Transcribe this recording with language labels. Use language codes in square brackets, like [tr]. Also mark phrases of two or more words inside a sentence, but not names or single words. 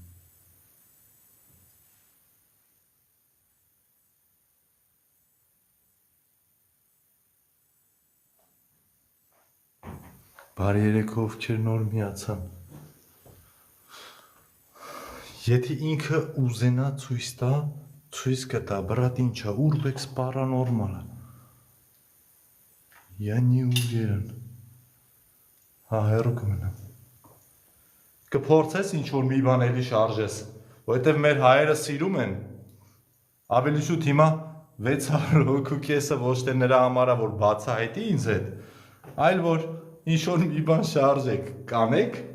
[hy] Բարի երեկո ովքեր նոր միացան։ Եթե ինքը ուզենա ցույց տա, ցույց կտա, բրատ ինչա, [en] urbex paranormal։ [ru] Я не уверен։ [hy] Հա, հեռու կմնամ։ Կփորձես ինչ-որ մի բան էլի շարժես, որովհետև մեր հայերը սիրում են, ավելի շուտ հիմա 600 հոգու կեսը ոչ թե նրա համարա որ բացահայտի ինձ հետ, այլ որ ինչ-որ մի բան շարժեք, կանեք,